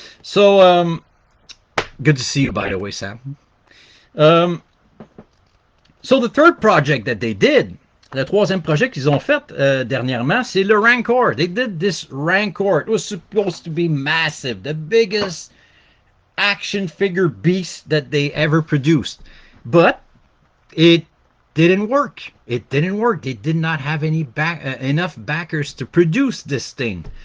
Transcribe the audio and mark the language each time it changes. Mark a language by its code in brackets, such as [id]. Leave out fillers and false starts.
[en] So, good to see you, by the way, Sam. Um, so the third project that they did, [fr] le troisième projet qu'ils ont fait dernièrement, c'est le Rancor. [en] They did this Rancor. It was supposed to be massive, the biggest action figure beast that they ever produced. But it didn't work. It didn't work. They did not have enough backers to produce this thing.